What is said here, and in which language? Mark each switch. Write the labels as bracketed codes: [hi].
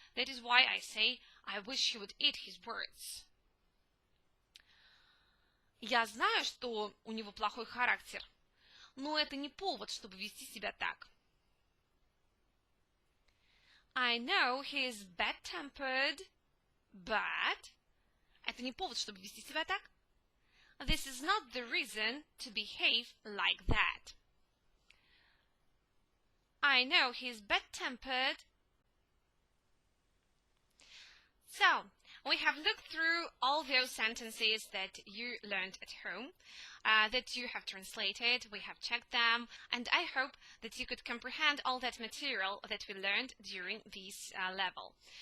[en] That is why I say, I wish he would eat his words. [ru] Я знаю, что у него плохой характер, но это не повод, чтобы вести себя так. [en] I know he is bad-tempered, but... [ru] Это не повод, чтобы вести себя так. [en] This is not the reason to behave like that. I know he is bad-tempered. So, we have looked through all those sentences that you learned at home, that you have translated, we have checked them, and I hope that you could comprehend all that material that we learned during this level.